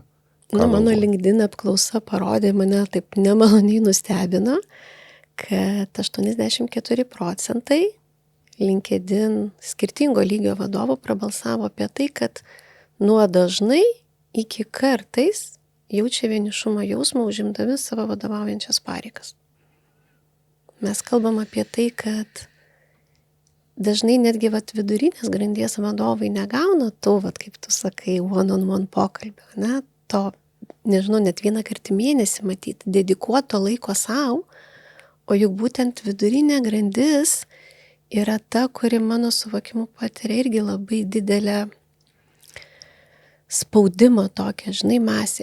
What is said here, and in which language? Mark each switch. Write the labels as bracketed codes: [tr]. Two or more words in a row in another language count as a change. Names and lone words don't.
[lt] Mano LinkedIn apklausa parodė, mane taip nemaloniai nustebino, kad 84% LinkedIn skirtingo lygio vadovų prabalsavo apie tai, kad nuo dažnai iki kartais jaučia vienišumo jausmą užimdami savo vadovaujančias pareigas. Mes kalbam apie tai, kad dažnai netgi vidurinės grandies vadovai negauna to, kaip tu sakai, [en] one-on-one [lt] pokalbio, ne? To, nežinau, net vieną kartą mėnesį matyti, dedikuoto laiko savo, o juk būtent vidurinė grandis yra ta, kuri mano suvokimu patiria irgi labai didelę spaudimą tokią, masę.